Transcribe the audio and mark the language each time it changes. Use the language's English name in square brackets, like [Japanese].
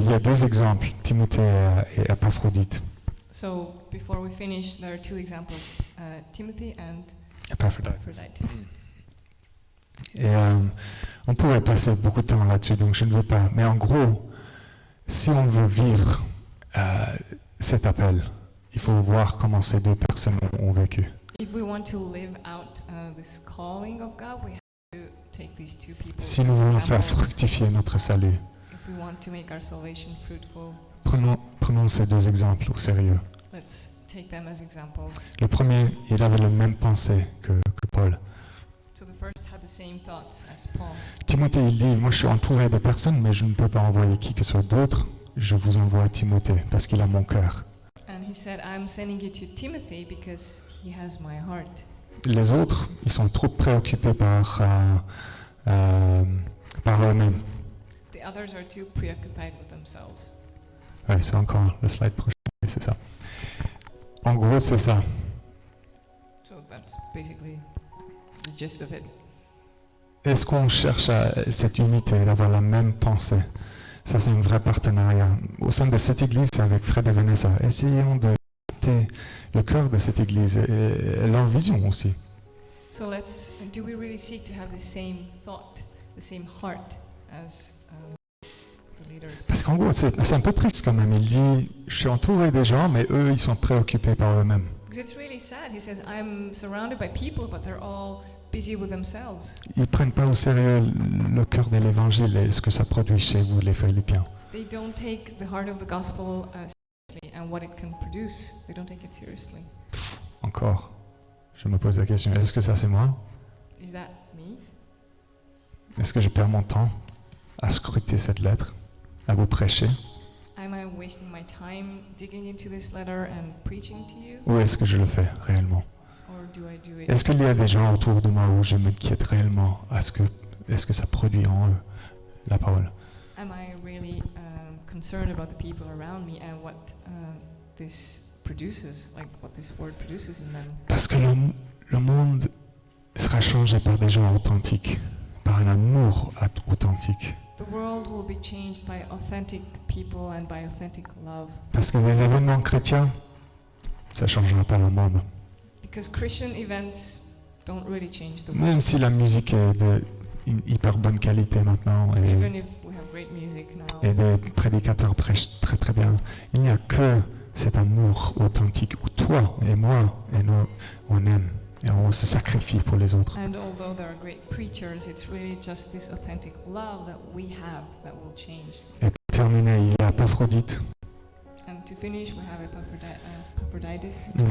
[French] Il y a deux exemples, Timothée et Épaphrodite. [English] So before we finish, there are two examples, Timothy and Epaphroditus. Epaphroditus. [French] Et on pourrait passer beaucoup de temps là-dessus, donc je ne veux pas. Mais en gros, si on veut vivre cet appel, il faut voir comment ces deux personnes ont vécu. [English] If we want to live out this calling of God, we have to take these two people. [French] Si nous [English] as [French] voulons faire [English] examples. [French] fructifier notre salut, [English] If we want to make our salvation fruitful, [French] prenons ces deux exemples au sérieux. [English] let's take them as examples. [French] Le premier, il avait la même pensée que Paul. [English] So the first had the same thoughts as Paul. [French] Timothée, il dit, moi je suis entouré de personnes, mais je ne peux pas envoyer qui que ce soit d'autre. Je vous envoie Timothée, parce qu'il a mon cœur. [English] And he said, I'm sending you to Timothy because he has my heart. [French] Les autres, ils sont trop préoccupés par eux-mêmes. [English] The others are too preoccupied with themselves. [French] Ouais, c'est encore le slide prochain, oui, c'est ça. En gros, c'est ça. [English] So that's basically the gist of it. [French] Est-ce qu'on cherche cette unité, d'avoir la même pensée? Ça, c'est un vrai partenariat. Au sein de cette église, avec Fred et Vanessa, essayons de capter le cœur de cette église et leur vision aussi. [English] So do we really seek to have the same thought, the same heart as the leaders? [French] Parce qu'en gros, c'est un peu triste quand même. Il dit, je suis entouré des gens, mais eux, ils sont préoccupés par eux-mêmes. [English] Because it's really sad. He says, I'm surrounded by people, but they're all busy with themselves. [French] Ils ne prennent pas au sérieux le cœur de l'évangile et ce que ça produit chez vous, les Philippiens. [English] They don't take the heart of the gospel seriously and what it can produce. They don't take it seriously. [French] Encore, je me pose la question, est-ce que ça c'est moi? [English] Is that me? [French] Est-ce que je perds mon temps à scruter cette lettre, à vous prêcher? [English] Am I wasting my time digging into this letter and preaching to you, [French] Ou est-ce que je le fais réellement? [English] or do I do it? [French] Est-ce qu'il y a des gens autour de moi où je m'inquiète réellement est-ce que ça produit en eux la parole? [English] Am I really concerned about the people around me and what this produces, like what this word produces in them? [French] Parce que le monde sera changé par des gens authentiques, par un amour authentique. [English] The world will be changed by authentic people and by authentic love. [French] Parce que des événements chrétiens, ça ne changera pas le monde. [English] Because Christian events don't really change the world. [French] Même si la musique est d'une hyper bonne qualité maintenant [English] Even if we have great music now, [French] et des prédicateurs prêchent très très bien, il n'y a que cet amour authentique où toi et moi et nous, on aime et on se sacrifie pour les autres. [English] and although there are great preachers, it's really just this authentic love that we have that will change. [French] Et pour terminer, il y a Épaphrodite. [English] And to finish, we have Epaphroditus.